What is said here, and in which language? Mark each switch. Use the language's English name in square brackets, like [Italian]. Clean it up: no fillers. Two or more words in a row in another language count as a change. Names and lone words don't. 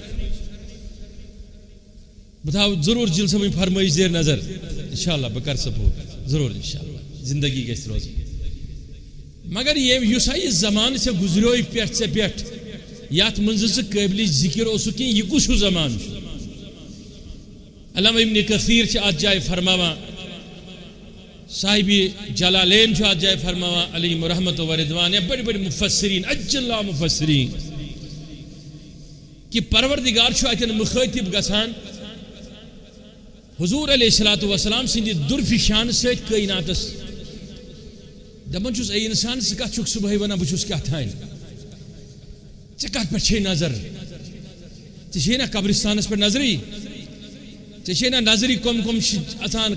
[Kashmiri] بہٕ تھاو ضروٗر جِل صٲبٕنۍ فرمٲیش زیر نظر انشاءاللہ بہٕ کرٕ سپورٹ ضروٗر انشاءاللہ زندگی گژھِ روزٕنۍ مگر یُس ہا یہِ زمانہٕ ژےٚ گُزریو پٮ۪ٹھ ژےٚ پٮ۪ٹھ یتھ منٛز ژٕ قٲبلِ ذِکر اوسُکھ کینٛہہ یہِ کُس ہیوٗ زمانہٕ چھُ علامہ ابن کثیر چھِ اتھ جایہِ فرماوان صاحبِ جلالین چھُ اتھ جایہِ فرماوان علیہم رحمت و رضوان یا [Urdu] بڑی بڑی مفسرین [Kashmiri] اجلّہ مفسرین کہ پروردگار چھُ اتٮ۪ن مُخٲطب گژھان حضور [Arabic] علیہ الصلوۃ والسلام [Kashmiri] سٕنٛدِ دُرفہِ شانہٕ سۭتۍ کٲیناتس دپان چھُس اے انسان ژٕ کتھ چھُکھ صبحٲے ونان بہٕ چھُس کیٛاہ تھانۍ ژےٚ کتھ پٮ۪ٹھ چھے نظر ژےٚ چھے نا قبرستانس پٮ۪ٹھ نظرٕے ژےٚ چھے نا نظرٕے کم چھِ اژان